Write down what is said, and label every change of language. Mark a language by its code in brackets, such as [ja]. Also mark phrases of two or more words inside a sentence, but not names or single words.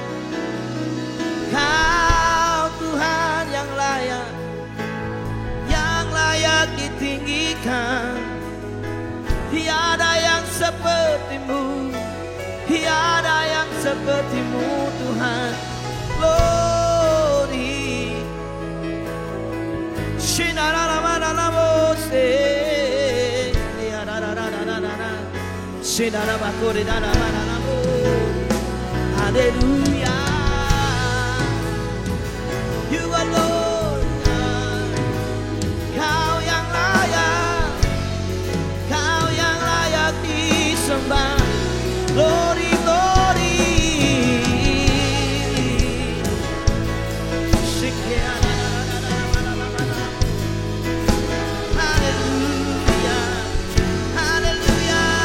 [id] Kau Tuhan yang layak ditinggikan. Tiada yang seperti-Mu, tiada yang seperti-Mu Tuhan. [en] Glory. Shinararamananamose. Shinarabakoridaramananamo. [id] Haleluya. [en] You are Lord. [id] Kau yang layak, Kau yang layak disembah. [en] Glory, glory. [id] Haleluya, haleluya.